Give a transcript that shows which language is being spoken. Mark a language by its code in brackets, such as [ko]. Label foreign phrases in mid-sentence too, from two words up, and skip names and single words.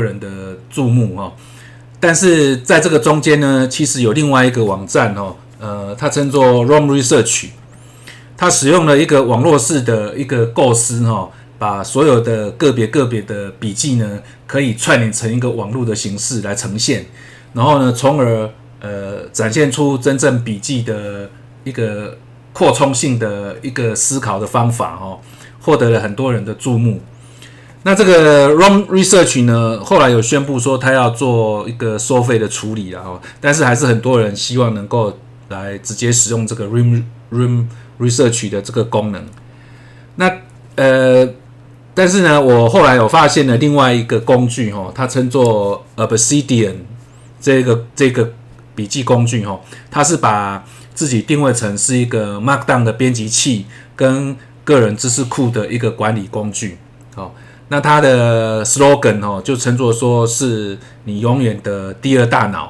[zh] 人的注目但是在這個中間呢，其實有另外一個網站它稱作 Roam Research，它使用了一個網絡式的一個構思把所有的個別的筆記呢，可以串聯成一個網絡的形式來呈現，然後呢，從而展現出真正筆記的一個擴充性的一個思考的方法獲得了很多人的注目。那這個 Roam Research 呢，後來有宣布說他要做一個收費的處理但是還是很多人希望能夠來直接使用這個 Roam Research 的這個功能。那但是呢，我後來有發現了另外一個工具它稱作 Obsidian 這個筆記工具它是把自己定位成是一個 Markdown 的編輯器跟個人知識庫的一個管理工具那它的 slogan 就稱作說是你永遠的第二大腦。